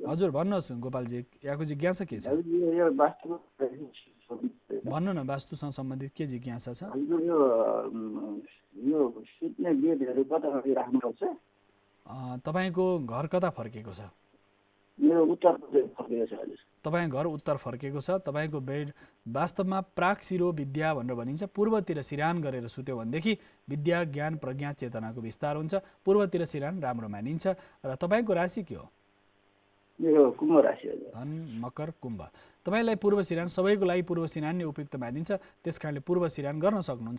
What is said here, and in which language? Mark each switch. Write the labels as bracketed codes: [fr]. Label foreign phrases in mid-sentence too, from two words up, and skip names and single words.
[ne] हजुर भन्नुहोस् गोपालजी, यहाँको जिज्ञासा के छ? भन्नु न, वास्तुसँग सम्बन्धित के जिज्ञासा छ? यो सुत्ने बेडहरू कता राख्नुपर्छ? तपाईँको घर कता फर्केको छ? मेरो उत्तरतिर फर्केको छ। हजुर, तपाईँको घर उत्तर फर्केको छ। तपाईँको बेड वास्तवमा प्राक शिरो विद्या भनेर भनिन्छ। पूर्वतिर सिरान गरेर सुत्यो भनेदेखि विद्या, ज्ञान, प्रज्ञा, चेतनाको विस्तार हुन्छ। पूर्वतिर सिरान राम्रो मानिन्छ। र तपाईँको राशि के हो? मेरो कुम्भ राशि हजुर। धन मकर कुम्भ तपाईँलाई पूर्व सिरान सबैको लागि पूर्व सिरान नै उपयुक्त मानिन्छ, त्यस कारणले पूर्व सिरान गर्न सक्नुहुन्छ।